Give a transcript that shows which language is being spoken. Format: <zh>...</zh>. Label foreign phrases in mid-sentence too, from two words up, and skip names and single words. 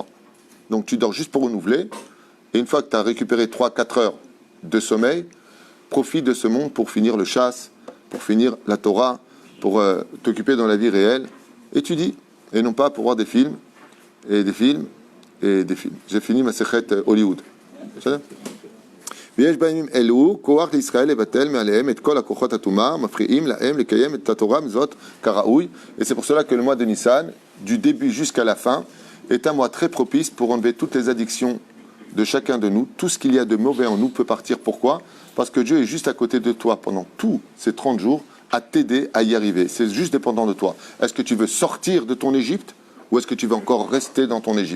<fr>Donc tu dors juste pour renouveler. Et une fois que tu as récupéré 3-4 heures de sommeil, profite de ce monde pour finir le chasse, pour finir la Torah, pour t'occuper dans la vie réelle. Étudie. Et non pas pour voir des films, et des films, et des films. J'ai fini ma secrète Hollywood.</fr> <he>ויש בימים אלו כוח לישראל לבטל מעליהם את כל הכוחות הטומאה, מפריעים להם לקיים את התורה מזאת כראוי.</he> <fr>Et c'est pour cela que le mois de Nissan, du début jusqu'à la fin, est un mois très propice pour enlever toutes les addictions de chacun de nous. Tout ce qu'il y a de mauvais en nous peut partir. Pourquoi? Parce que Dieu est juste à côté de toi pendant tous ces 30 jours à t'aider à y arriver. C'est juste dépendant de toi. Est-ce que tu veux sortir de ton Égypte ou est-ce que tu veux encore rester dans ton Égypte?</fr>